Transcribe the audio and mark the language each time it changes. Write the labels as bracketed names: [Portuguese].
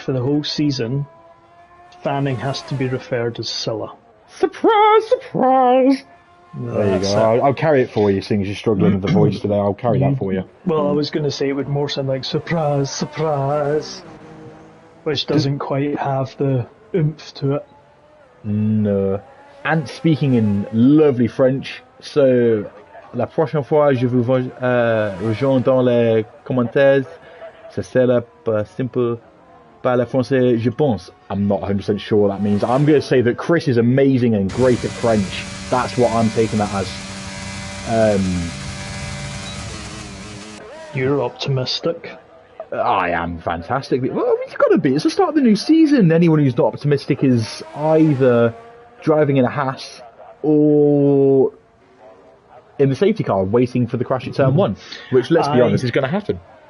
[English] For the whole season, Fanning has to be referred as Cilla. Surprise, surprise! There you go. I'll carry it for you, seeing as you're struggling with the voice today. I'll carry that for you. Well, I was going to say it would more sound like surprise, surprise. which doesn't quite have the oomph to it. No. And speaking in lovely French, so [French] la prochaine fois je vous rejoins dans les commentaires, ça sera pas simple par le français, je pense. [English] I'm not 100% sure what that means. I'm going to say that Chris is amazing and great at French. That's what I'm taking that as. You're optimistic. I am fantastic. Well, it's got to be. It's the start of the new season. Anyone who's not optimistic is either driving in a Haas or in the safety car waiting for the crash at turn 1, which, let's be honest, is going to happen.